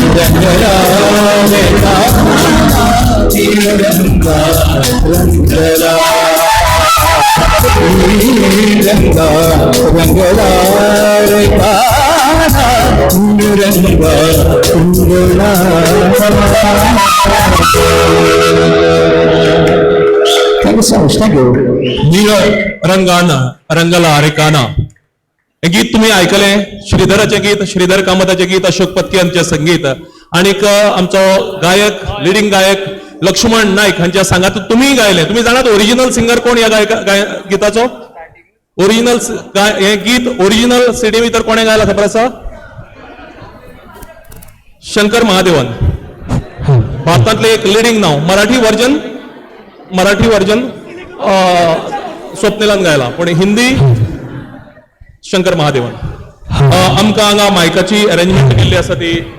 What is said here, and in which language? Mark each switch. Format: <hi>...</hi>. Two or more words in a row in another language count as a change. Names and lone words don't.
<mr>रंगला रे कान्हा रंगा रंगला रंगा रंगला रे कान्हा रंगा रंगला</mr> <en>Thank you so much. Thank you.</en> <kok>नीळ रंगाना रंगला अरे काना हे गीत तुम्ही ऐकले श्रीधराचे गीत श्रीधर कामताचे गीत अशोक पत्की यांचे संगीत आणि आमचो गायक लिडिंग गायक लक्ष्मण नाईक हांच्या सांगात तुम्ही गायले तुम्ही जाणात</kok> <en>original singer</en> <kok>कोण या गीताचो ओरिजिनल हे गीत</kok> <en>original CD</en> <kok>भितर कोणे गायला खबर आसा शंकर महादेवन भारतातले एक लिडिंग नाव मराठी वर्जन स्वप्निलान गायला पण हिंदी शंकर महादेवन आमकां हांगा मायकाची अरेंजमेंट केल्ली आसा ती</kok>